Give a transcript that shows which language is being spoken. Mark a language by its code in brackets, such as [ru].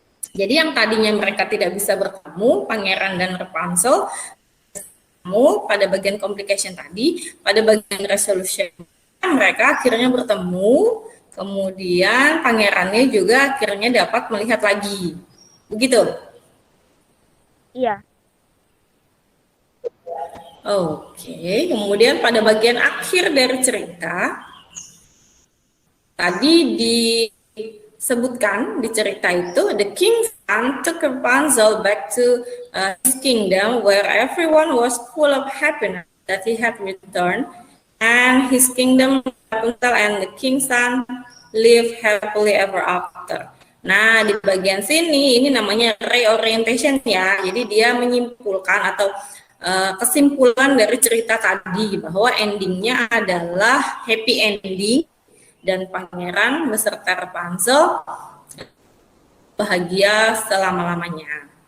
[id] Jadi yang tadinya mereka tidak bisa bertemu, Pangeran dan Rapunzel, pada bagian complication tadi, pada bagian resolution mereka akhirnya bertemu, kemudian pangerannya juga akhirnya dapat melihat lagi. Begitu? Iya. [en] Oke, kemudian pada bagian akhir dari cerita, tadi disebutkan di cerita itu, the king's son took Rapunzel back to his kingdom where everyone was full of happiness that he had returned, and his kingdom, Rapunzel and the king's son live happily ever after. [id] Nah, di bagian sini ini namanya reorientation ya. Jadi dia menyimpulkan atau kesimpulan dari cerita tadi bahwa endingnya adalah happy ending dan pangeran beserta Rapunzel bahagia selama-lamanya.